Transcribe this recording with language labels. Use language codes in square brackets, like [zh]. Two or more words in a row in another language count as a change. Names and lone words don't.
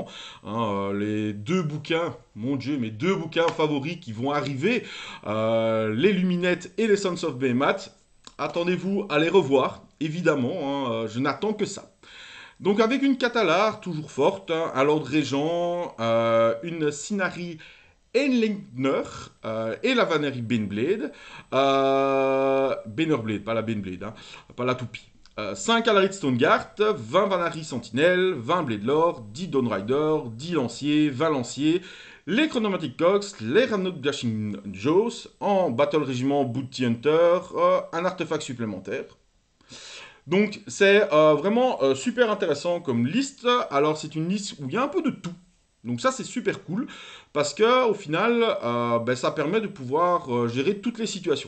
[fr] Hein, les 2 bouquins, mon Dieu, mes 2 bouquins favoris qui vont arriver, les Luminettes et les Sons of Behemoth. attendez-vous à les revoir, évidemment, hein, je n'attends que ça. Donc avec une Catalar toujours forte, hein, un Lord Régent, une Sinari Einlingner et la Vannerie Baneblade. Bannerblade, pas la Baneblade, hein, pas la toupie. 5 Alarid Stoneguard, 20 Vannerie Sentinelle, 20 Blade Lord, 10 Dawn Rider, 10 Lanciers, 20 Lanciers, les Chronomatic Cox, les Ramnok Dashing Jaws, en Battle Régiment Bounty Hunter, un artefact supplémentaire. Donc c'est vraiment super intéressant comme liste. Alors c'est une liste où il y a un peu de tout. Donc ça c'est super cool parce que au final ça permet de pouvoir gérer toutes les situations.